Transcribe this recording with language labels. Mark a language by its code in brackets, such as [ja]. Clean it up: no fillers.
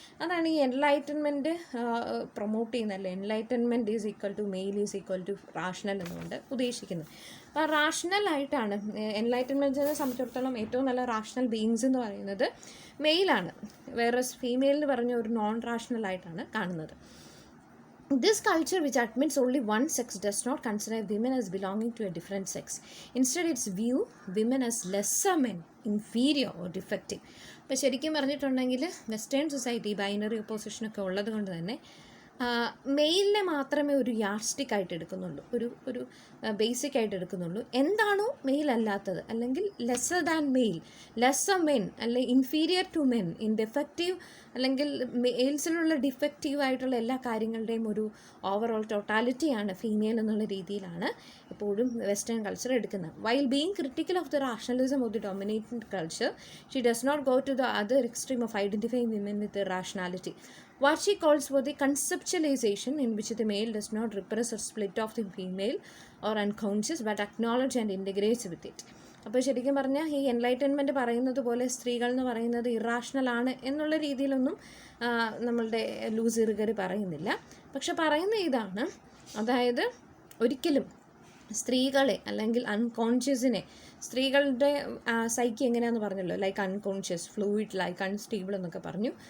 [ml] അതാണ് ഈ enlightenment promote ചെയ്യുന്നത്. അല്ലേ [en] enlightenment is equal to male is equal to rational [ml] എന്നുകൊണ്ട് ഉദ്ദേശിക്കുന്നത്. അപ്പോൾ റാഷണൽ ആയിട്ടാണ് എൻലൈറ്റൻമെൻറ്റിനെ സംബന്ധിച്ചിടത്തോളം ഏറ്റവും നല്ല റാഷണൽ ബീയിങ്സ് എന്ന് പറയുന്നത് മെയിലാണ്, വേറെ ഫീമെയിലിന് പറഞ്ഞ ഒരു നോൺ റാഷണൽ ആയിട്ടാണ് കാണുന്നത്. [en] This culture, which admits only one sex, does not consider women as belonging to a different sex. Instead, it's view women as lesser men, inferior or defective. [ml] അപ്പോൾ ശരിക്കും പറഞ്ഞിട്ടുണ്ടെങ്കിൽ വെസ്റ്റേൺ സൊസൈറ്റി ബൈനറി ഒപ്പോസിഷനൊക്കെ ഉള്ളത് കൊണ്ട് തന്നെ മെയിലിനെ മാത്രമേ ഒരു യാർഡ്സ്റ്റിക് ആയിട്ട് എടുക്കുന്നുള്ളൂ, ഒരു ബേസിക് ആയിട്ട് എടുക്കുന്നുള്ളൂ. എന്താണോ മെയിൽ അല്ലാത്തത് അല്ലെങ്കിൽ [en] lesser than male, [ml] lesser men അല്ലെങ്കിൽ [en] inferior to men in defective [ml] അല്ലെങ്കിൽ മെയിൽസിലുള്ള ഡിഫക്റ്റീവ് ആയിട്ടുള്ള എല്ലാ കാര്യങ്ങളുടെയും ഒരു ഓവറോൾ ടോട്ടാലിറ്റിയാണ് ഫീമെയിൽ എന്നുള്ള രീതിയിലാണ് എപ്പോഴും വെസ്റ്റേൺ കൾച്ചർ എടുക്കുന്നത്. [en] While being critical of the rationalism of the dominating culture, she does not go to the other extreme of identifying women with rationality. What she calls for the conceptualization in which the male does not repress or split off the female or unconscious but acknowledge and integrates with it. [ml] അപ്പോൾ ശരിക്കും പറഞ്ഞാൽ ഈ enlightenment പറയുന്നത് പോലെ സ്ത്രീകൾ എന്ന് പറയുന്നത് irrational ആണ് എന്നുള്ള രീതിയിലൊന്നും നമ്മളുടെ ലൂസ് ഇറുകറി പറയുന്നില്ല. പക്ഷെ പറയുന്ന ഇതാണ്, അതായത് ഒരിക്കലും സ്ത്രീകളെ അല്ലെങ്കിൽ അൺകോൺഷ്യസിനെ, സ്ത്രീകളുടെ സൈക്കി എങ്ങനെയാണെന്ന് പറഞ്ഞല്ലോ, like unconscious, fluid, like unstable എന്നൊക്കെ പറഞ്ഞു.